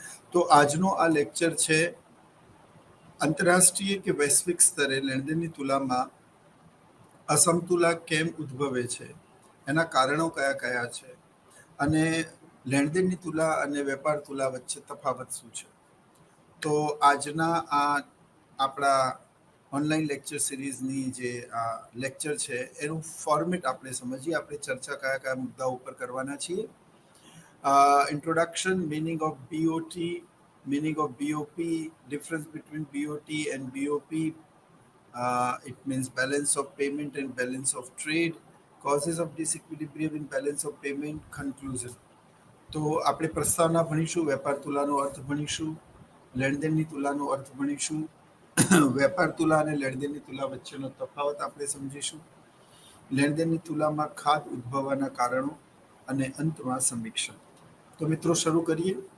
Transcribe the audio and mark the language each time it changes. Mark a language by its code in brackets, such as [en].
[gu] તો આજનો આ લેક્ચર છે આંતરરાષ્ટ્રીય કે વૈશ્વિક સ્તરે લેણદેણની તુલામાં અસમતુલા કેમ ઉદ્ભવે છે, એના કારણો કયા કયા છે અને લેણદેણની તુલા અને વેપાર તુલા વચ્ચે તફાવત શું છે. તો આજના આ આપણા ઓનલાઈન લેક્ચર સિરીઝની જે લેક્ચર છે એનું ફોર્મેટ આપણે સમજીએ. આપણે ચર્ચા કયા કયા મુદ્દાઓ ઉપર કરવાના છીએ. [en] Introduction, meaning of BOT, meaning of BOP, difference between BOT and BOP. It means balance of payment and balance of trade, causes of disequilibrium in balance of payment, conclusion. [gu] તો આપણે પ્રસ્તાવના ભણીશું, વેપાર તુલાનો અર્થ ભણીશું, લેણદેણની તુલાનો અર્થ ભણીશું, વેપાર તુલા અને લેણદેણની તુલા વચ્ચેનો તફાવત આપણે સમજીશું, લેણદેણની તુલામાં ખાધ ઉદ્ભવવાના કારણો અને અંતમાં સમીક્ષા. તો મિત્રો શરૂ કરીએ.